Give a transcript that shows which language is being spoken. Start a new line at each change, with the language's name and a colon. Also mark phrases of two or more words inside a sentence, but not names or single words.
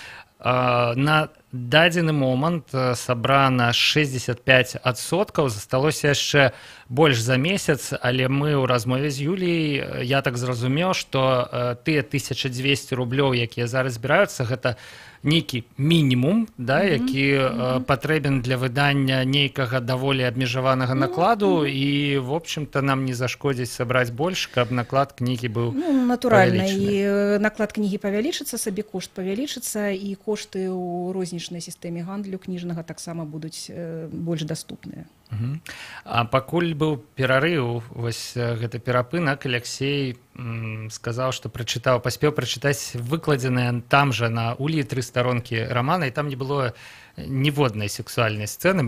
Belarusian: На дадзены момант сабрана 65%, засталося яшчэ больш за месяц, але мы ў размове з Юліяй, я так зразумеў, што тыя 1200 рублёў, якія зараз збіраюцца, гэта нейкі мінімум, да, які патрэбен для выдання нейкага даволі абмежаванага накладу, і,
Russian: в общем-то,
Belarusian: нам не зашкодзіць сабраць больш, каб наклад кнігі быў натуральна, і наклад кнігі павялічыцца, сабекошт павялічыцца, і кошты ў рознічнай сістэме гандлю кніжнага таксама будуць больш даступныя. А пакуль быў перарыў, вось гэты перапынак, Алексей сказаў, што паспеў прачытаць выкладзеныя там жа на Улі 3 старонкі рамана, і там не было ніводнай сексуальнай сцэны.